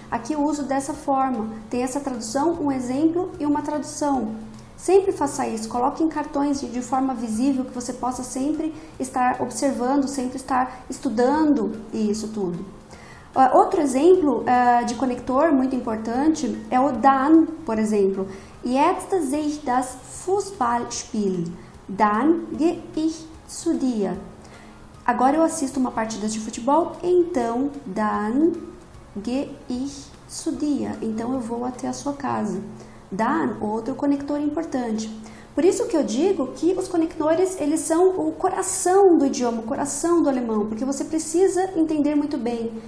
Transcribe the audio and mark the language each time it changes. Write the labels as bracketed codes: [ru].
[pt] Aqui eu uso dessa forma, tem essa tradução, um exemplo e uma tradução. Sempre faça isso, coloque em cartões de forma visível, que você possa sempre estar observando, sempre estar estudando isso tudo. Outro exemplo de conector muito importante é o dann, por exemplo. [de] Jetzt sehe ich das Fußballspiel. Dann gehe ich zu dir. [pt] Agora eu assisto uma partida de futebol, então [de] dann gehe ich zu dir. [pt] Então eu vou até a sua casa. Dann, outro conector importante. Por isso que eu digo que os conectores, eles são o coração do idioma, o coração do alemão, porque você precisa entender muito bem.